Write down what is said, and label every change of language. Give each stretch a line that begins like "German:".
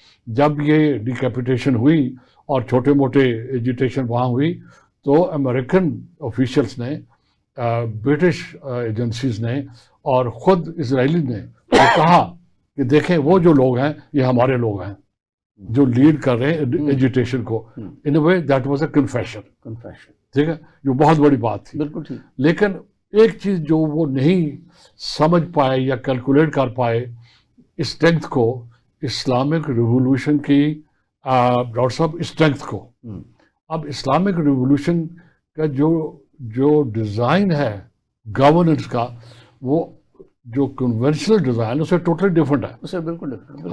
Urdu: جب یہ ڈیکیپیٹیشن ہوئی اور چھوٹے موٹے ایجیٹیشن وہاں ہوئی تو امریکن آفیشلس نے, برٹش ایجنسیز نے اور خود اسرائیلی نے کہا کہ دیکھیں وہ جو لوگ ہیں یہ ہمارے لوگ ہیں جو لیڈ کر رہے ہیں ایجیٹیشن کو.
English: In a way that was a confession.
Urdu: ٹھیک ہے, جو بہت بڑی بات تھی. بالکل ٹھیک. لیکن ایک چیز جو وہ نہیں سمجھ پائے یا کیلکولیٹ کر پائے اسٹرینتھ کو, اسلامک ریولوشن کی ڈاکٹر صاحب اسٹرینتھ کو. اب اسلامک ریولوشن کا جو ڈیزائن ہے گورننس کا, وہ جو کنونشنل ڈیزائن اسے ٹوٹلی ڈفرینٹ ہے. اسے بالکل ڈفرینٹ.